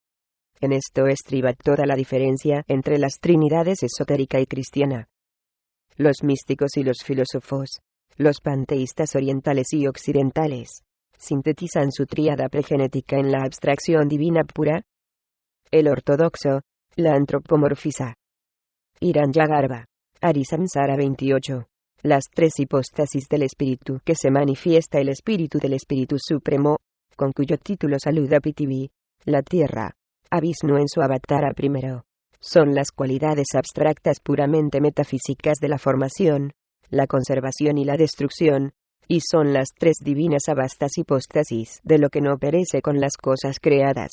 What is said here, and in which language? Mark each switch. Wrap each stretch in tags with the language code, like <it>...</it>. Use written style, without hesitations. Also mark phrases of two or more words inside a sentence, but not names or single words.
<es>En esto estriba toda la diferencia entre las trinidades esotérica y cristiana. Los místicos y los filósofos, los panteístas orientales y occidentales, sintetizan su tríada pregenética en la abstracción divina pura. El ortodoxo la antropomorfiza. Hiranyagarbha, Arisamsara 28. Las 3 hipóstasis del espíritu que se manifiesta el espíritu del espíritu supremo, con cuyo título saluda Prithivi, la tierra, a Vishnu en su avatara primero. Son las cualidades abstractas puramente metafísicas de la formación, la conservación y la destrucción, y son las 3 divinas avastas hipóstasis de lo que no perece con las cosas creadas.</es>